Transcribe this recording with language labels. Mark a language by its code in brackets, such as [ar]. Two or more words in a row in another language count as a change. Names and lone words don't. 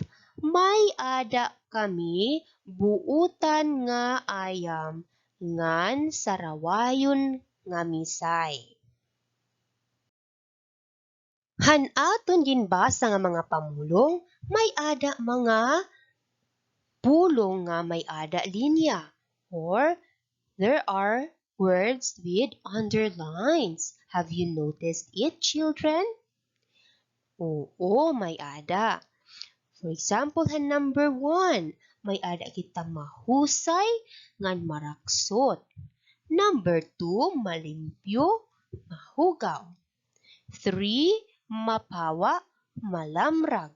[war] May ada kami buutan nga ayam ngan sarawayon nga misay. Han aton ginbasa nga mga pamulong, may ada mga pulong nga may ada linya [en] or there are words with underlines. Have you noticed it, children? [war] Oo, may ada. [en] For example, [war] han number 1, may ada kita mahusay ngan maraksot. Number 2, malimpyo, mahugaw. 3, mapawa, malamrag.